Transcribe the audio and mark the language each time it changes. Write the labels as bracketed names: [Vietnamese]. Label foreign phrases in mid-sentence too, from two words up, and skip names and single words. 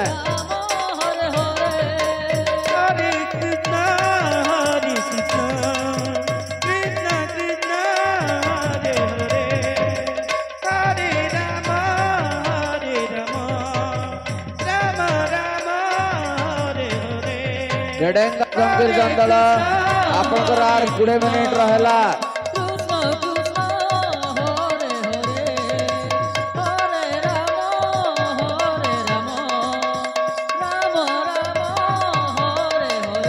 [Sanskrit] হরে হরে হরে কৃষ্ণ কৃষ্ণ কৃষ্ণ হরে হরে হরে রাম রাম রাম ହରେ ହରେ [Odia] ଡେଡେଙ୍ଗା ସଂକୀର୍ତ୍ତନ ଦଳ ଆପଣଙ୍କର ଆର 20 ମିନିଟ ରହିଲା। [Sanskrit] କୃଷ୍ଣ କୃଷ୍ଣ ହରେ ହରେ ହରେ ରାମ ରାମ ରାମ ହରେ ହରେ